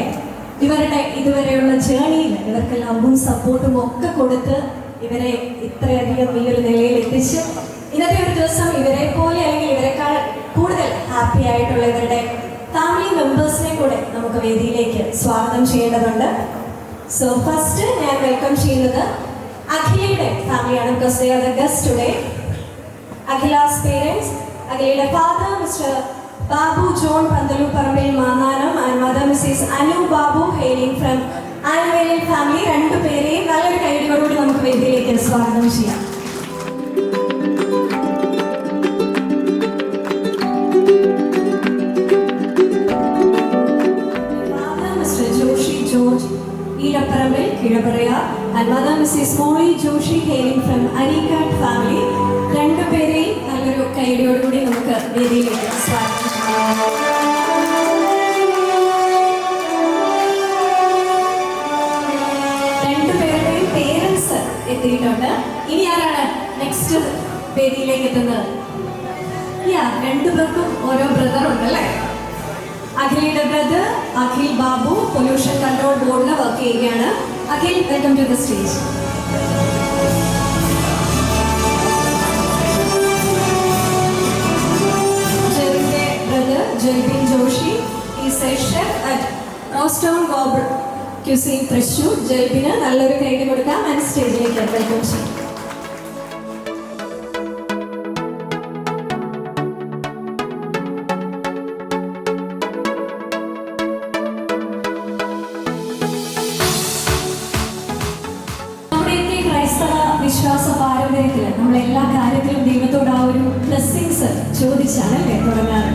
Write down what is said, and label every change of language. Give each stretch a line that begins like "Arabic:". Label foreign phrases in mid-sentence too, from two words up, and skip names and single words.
Malayalam: ഇവരുടെ ഇതുവരെയുള്ള ജേണിയിൽ ഇവർക്ക് ലവും സപ്പോർട്ടും ഒക്കെ കൊടുത്ത് ഇവരെ ഇത്രയധികം ഈ ഒരു നിലയിൽ എത്തിച്ച് ഇന്നത്തെ ഒരു ദിവസം ഇവരെ പോലെ അല്ലെങ്കിൽ ഇവരെക്കാൾ കൂടുതൽ ഹാപ്പി ആയിട്ടുള്ള ഇവരുടെ
English: family membersine
Malayalam: കൂടെ നമുക്ക് വേദിയിലേക്ക് സ്വാഗതം ചെയ്യേണ്ടതുണ്ട്.
English: so first
Malayalam: ഞാൻ വെൽക്കം ചെയ്യുന്നത് അഖിലയുടെ ഫാമിലിയാണ്.
English: because they are the guest today. Akhila's parents, Akhila's father, Mr. Babu John Pandaluparmil Mananam, and mother Mrs. Anu Babu, hailing from Anuvelian family.
Malayalam: രണ്ടു പേരെയും നല്ലൊരു കൈഡിയോടുകൂടി നമുക്ക് വേദിയിലേക്ക് സ്വാഗതം ചെയ്യാം.
English: Father Mr. Joshi George Veeraparambil, Kizhaparayar, and mother Mrs. Molly Joshi, hailing from Anikat family.
Malayalam: രണ്ടുപേരെയും നല്ലൊരു കൈഡിയോടുകൂടി നമുക്ക് വേദിയിലേക്ക് സ്വാഗതം ചെയ്യാം. രണ്ടുപേരുടെയും പേരൻസ് എത്തിയിട്ടുണ്ട്. ഇനി ആരാണ് നെക്സ്റ്റ് വേദിയിലേക്ക് എത്തുന്നത്? രണ്ടുപേർക്കും ഓരോ ബ്രദർ ഉണ്ടല്ലേ? അഖിലയുടെ ബ്രദർ അഖിൽ ബാബു
English: pollution control boardil work
Malayalam: ചെയ്യുകയാണ്.
English: Akhil, welcome to the stage. Jelbin Joshi is a chef at Rostown Gourmet Cuisine, Thrissur.
Malayalam: Jelbina നല്ലൊരു കൈയ്യടി കൊടുക്കാം
English: and stagelekku welcome
Malayalam: ചെയ്യാം. നമ്മുടെയൊക്കെ ക്രൈസ്തവ വിശ്വാസ പാരമ്പര്യത്തിൽ നമ്മളെല്ലാ കാര്യത്തിലും ദൈവത്തോട് ആ ഒരു ബ്ലെസ്സിങ്സ് ചോദിച്ചാണല്ലേ തുടങ്ങാറ്.